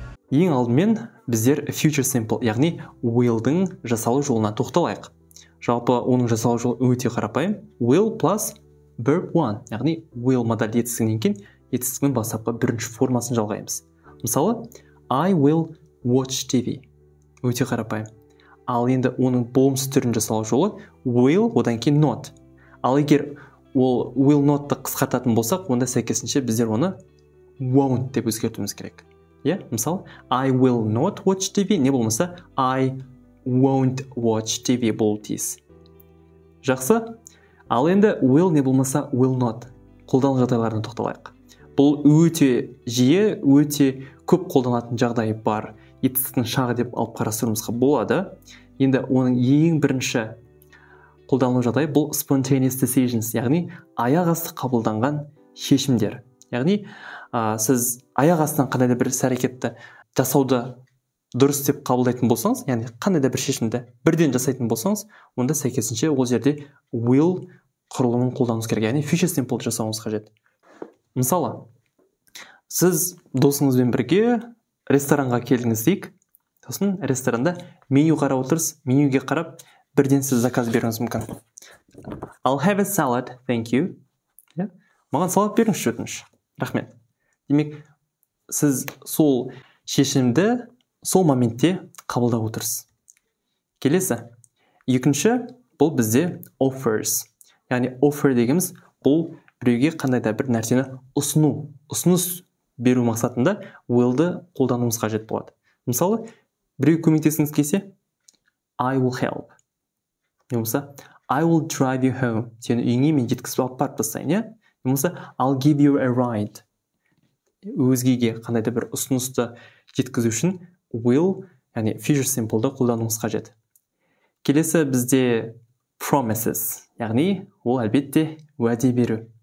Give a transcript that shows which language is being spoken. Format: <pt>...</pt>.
<kk>Ең алдымен біздер future simple, яғни will'дің жасалу жолына тоқталайық. Жалпы оның жасалу жолы өте қарапайым.</kk> <en>Will plus verb one,</en> <kk>яғни will модаль етістігінен кейін етістігінің бастапқы бірінші формасын жалғаймыз. Мысалы,</kk> <en>I will watch TV.</en> <kk>Өте қарапайым. Ал енді оның болымсыз түрін жасалу жолы will, одан кейін not. Ал егер ол will not'ты қысқартатын болсақ, онда сәйкесінше біздер оны won't деп өзгертуіміз керек. Мысалы,</kk> <en>I will not watch TV,</en> <kk>не болмаса</kk> <en>I won't watch TV</en> <kk>болу тиіс. Жақсы. Ал енді will не болмаса will not қолдану жағдайларына тоқталайық. Бұл өте жиі, өте көп қолданатын жағдай бар. Етістіктің шағы деп алып қарастыруымызға болады. Енді оның ең бірінші қолдану жағдай бұл</kk> <en>spontaneous decisions,</en> <kk>яғни аяқ асты қабылданған шешімдер. Яғни сіз аяқ астынан қандай да бір іс-әрекетті жасауды дұрыс деп қабылдайтын болсаңыз, яғни қандай да бір шешімді бірден жасайтын болсаңыз, онда сәйкесінше ол жерде will құрылымын қолдануыңыз керек, яғни future simple жасауыңыз қажет. Мысалы, сіз досыңызбен бірге ресторанға келдіңіз дейік, сосын ресторанда меню қарап отырсыз, менюге қарап бірден сіз заказ беруіңіз мүмкін.</kk> <en>I'll have a salad, thank you.</en> <kk>Маған салат беріңізші, өтініш. Рахмет. Демек, сіз сол шешімді сол моментте қабылдап отырсыз. Келесі. Екінші, бұл бізде offers. Яғни offer дегеніміз бұл біреуге қандай да бір нәрсені ұсыну, ұсыныс беру мақсатында will'ды қолдануымыз қажет болады. Мысалы, біреу көмектесіңіз келсе,</kk> <en>I will help.</en> <kk>Немесе,</kk> <en>I will drive you home.</en> <kk>Сені үйіңе мен жеткізіп алып барып тастайын, Немесе,</kk> <en>I'll give you a ride.</en> <kk>Өзгеге қандай да бір ұсынысты жеткізу үшін will, яғни future simple'ды қолдануымыз қажет. Келесі бізде promises, яғни ол әлбетте уәде беру.</kk>